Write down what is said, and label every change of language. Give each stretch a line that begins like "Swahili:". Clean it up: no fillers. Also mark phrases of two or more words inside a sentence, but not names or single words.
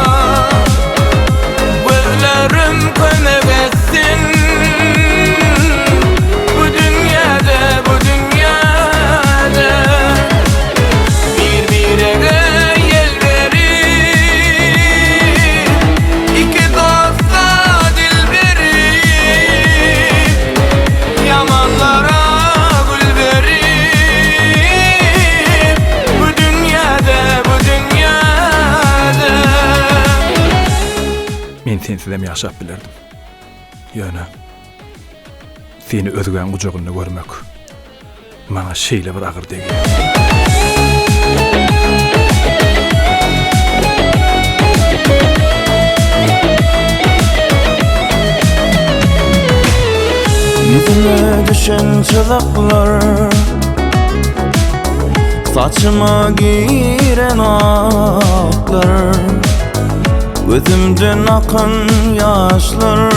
Turkish: gözlerim kömek etsin bu dünyada birbirine yel verir iki dosta dil verir yamanlara gül verir bu dünyada
Turkmen: Men sensizem ýaşap bilerdim. Ýöne seni özgän gujagyny görmek maňa şeýle bir agyr degi.
Turkish: Yüzüme düşen çızaklar, saçıma giren aklar, gözümden akan yaşlar.